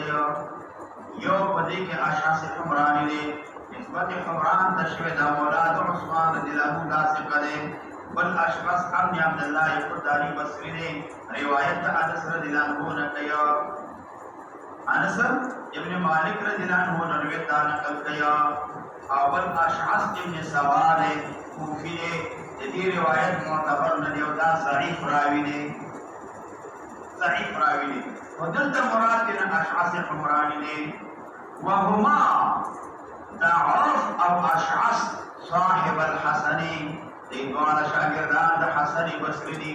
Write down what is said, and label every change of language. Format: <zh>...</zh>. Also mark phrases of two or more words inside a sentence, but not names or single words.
<ps>یو په دې کې اشعث حمراني دی، نسبت حمران ته شوی دا مولاد عثمان</ps> <ar>رضی الله عنه</ar> <ps>دا ثقه دی. بل اشعث ابن عبد الله القداري بصري دی، روایت انس</ps> <ar>رضی الله عنه</ar> <ps>نه کوي.</ps> <ur>انس ابن مالک</ur> <ar>رضی الله عنه</ar> <ur>نے روایت نقل کیا.</ur> <ps>او بل اشعث ابن سوار کوفی دی، دې روایت معتبر نه دی او دا ضعیف راوی دی، ضعیف راوی دی. ودلته مراد دې اشعث حمراني دی. وهما دا عوف او اشعث صاحب الحسني، دې دواړه شاګردان د حسن بصري دي.</ps>